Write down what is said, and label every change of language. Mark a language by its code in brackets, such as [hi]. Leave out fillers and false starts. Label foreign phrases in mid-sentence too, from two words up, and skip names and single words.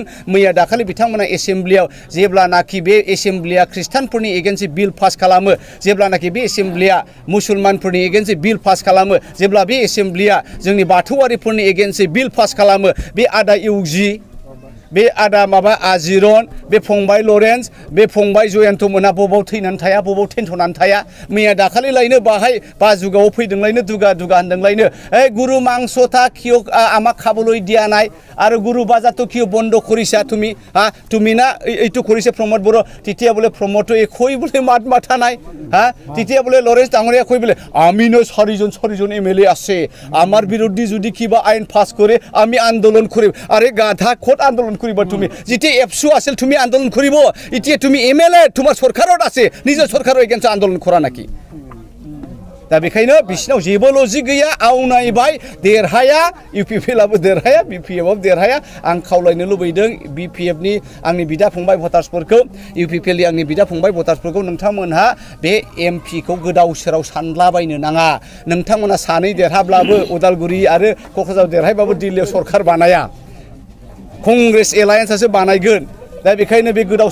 [brx] मैया दाखालि बिथांमोना एसेम्ब्लियाव जेब्लानाखि बे एसेम्ब्लिया ख्रिस्टानफोरनि [en] against bill pass [brx] खालामो जेब्लानाखि बे एसेम्ब्लिया मुसलमानफोरनि [en] against bill pass [brx] खालामो जेब्ला बे एसेम्ब्लिया जोंनि बाथौआरिफोरनि [en] against bill pass [brx] खालामो बे आदा इउजि बे आदा माबा आजिरन बे फंबाय लरेन्स बे फंबाय जयन्त मोना बबाव थैनानै थाया बबाव थेन्थ'नानै थाया मैया दाखालि लायनो बाहाय बाजुगाव फैदोंलायनो दुगा होनदोंलायनो गुरु मांसथा [as] किय आमा खाबलै দিয়া নাই আৰু গুরু বাজাতো কিয় বন্ধ কৰিছা তুমি না এইটো কৰিছে প্ৰমোদ বড়ো তেতিয়া বোলে প্ৰমোদটো একোই বোলে মাত মাথা নাই তেতিয়া বোলে লৰেন্স ডাঙৰীয়া কৈ বোলে আমিনো চাৰিজন এমএলএ আছে আমাৰ বিৰুদ্ধে যদি কিবা আইন পাছ কৰে আমি আন্দোলন কৰিম আৰে গাধা ক'ত আন্দোলন কৰিবা তুমি যেতিয়া এফসু আছিল তুমি আন্দোলন কৰিব এতিয়া তুমি এমএলএ তোমাৰ চৰকাৰত আছে নিজৰ চৰকাৰৰ এগেইনষ্ট আন্দোলন কৰা নাকি [brx] दा बेखायनो बिसिनाव जेबो लजिक गैया आवनायबाय देरहाया इउपिपिएलआबो देरहाया बिपिएफआबो देरहाया आं खावलायनो लुबैदों बिपिएफनि आंनि बिदा फंबाय भटार्सफोरखौ इउपिपिएलनि आंनि बिदा फंबाय भटार्सफोरखौ नोंथांमोनहा बे एमपिखौ गोदाव सोराव सानलाबायनो नाङा नोंथांमोना सानै देरहाब्लाबो उदालगुरि आरो क'क्राझार देरहायबाबो दिल्लीयाव सरकार बानाया कंग्रेस एलायेन्सआसो बानायगोन दा बेखायनो बे गोदाव